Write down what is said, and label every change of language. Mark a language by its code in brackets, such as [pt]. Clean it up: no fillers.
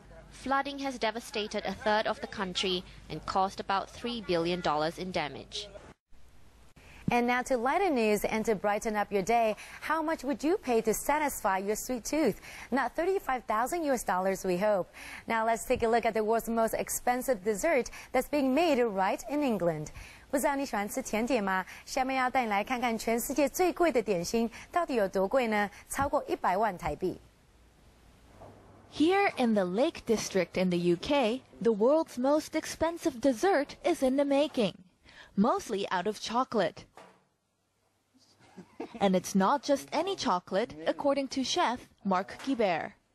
[en] Flooding has devastated a third of the country and caused about $3 billion in damage. And now to lighter news and to brighten up your day, how much would you pay to satisfy your sweet tooth? Not $35,000 we hope. Now let's take a look at the world's most expensive dessert that's being made right in England. [zh] 不知道你喜欢吃甜点吗？下面要带你来看看全世界最贵的点心到底有多贵呢？超过100万台币。 [en] Here in the Lake District in the UK, the world's most expensive dessert is in the making, mostly out of chocolate. And it's not just any chocolate, according to chef Marc Guibert.